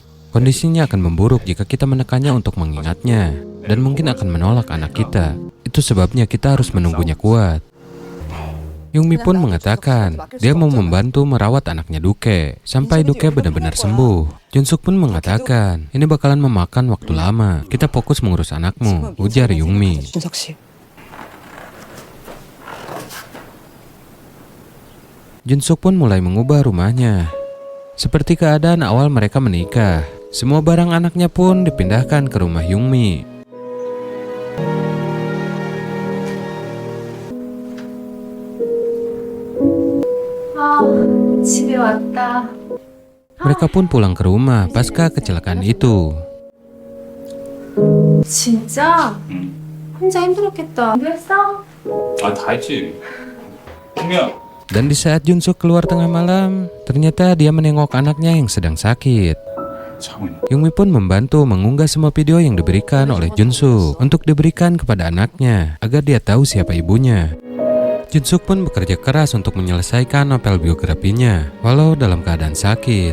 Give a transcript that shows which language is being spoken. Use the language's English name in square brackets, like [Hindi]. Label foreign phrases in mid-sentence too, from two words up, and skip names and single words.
[Indonesian] Kondisinya akan memburuk jika kita menekannya untuk mengingatnya, dan mungkin akan menolak anak kita. Itu sebabnya kita harus menunggunya kuat. Yungmi pun mengatakan dia mau membantu merawat anaknya Duke sampai Duke benar-benar sembuh. Junsuk pun mengatakan ini bakalan memakan waktu lama. Kita fokus mengurus anakmu, ujar Yungmi. [Korean] 준석 씨. [Indonesian] Junsuk pun mulai mengubah rumahnya. Seperti keadaan awal mereka menikah, semua barang anaknya pun dipindahkan ke rumah Yungmi. [Korean] 집에 왔다. [Indonesian] Mereka pun pulang ke rumah pasca kecelakaan itu. [Korean] 진짜? 혼자 힘들었겠다. 공부했어? 다 했지. 형이야. [Indonesian] Dan di saat Junsuk keluar tengah malam, ternyata dia menengok anaknya yang sedang sakit. Yungmi pun membantu mengunggah semua video yang diberikan oleh Junsuk untuk diberikan kepada anaknya agar dia tahu siapa ibunya. Junsuk pun bekerja keras untuk menyelesaikan novel biografinya, walau dalam keadaan sakit.